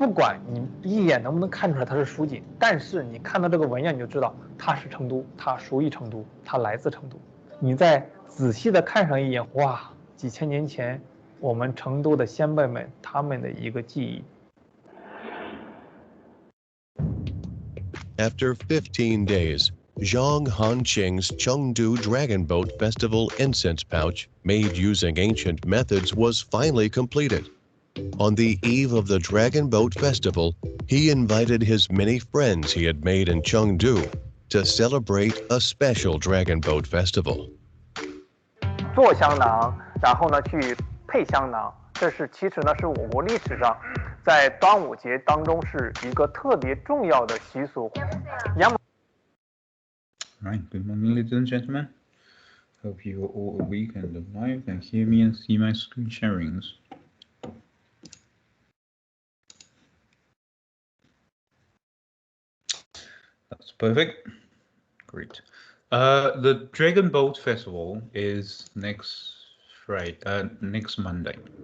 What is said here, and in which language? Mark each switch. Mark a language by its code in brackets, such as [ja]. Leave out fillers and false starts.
[zh] 不管你一眼能不能看出来它是蜀锦，但是你看到这个文样你就知道它是成都，它属于成都，它来自成都。你再仔细的看上一眼，哇，几千年前我们成都的先辈们他们的一个记忆。 [en] After 15 days, Zhang Hanqing's Chengdu Dragon Boat Festival incense pouch, made using ancient methods, was finally completed. On the eve of the Dragon Boat Festival, he invited his many friends he had made in Chengdu to celebrate a special Dragon Boat Festival. [zh] 做香囊，然后呢去配香囊，这是其实呢是我国历史上在端午节当中是一个特别重要的习俗。 [en] Right, good morning, ladies and gentlemen. Hope you are all awake and alive and hear me and see my screen sharings. That's perfect. Great. The Dragon Boat Festival is next Monday.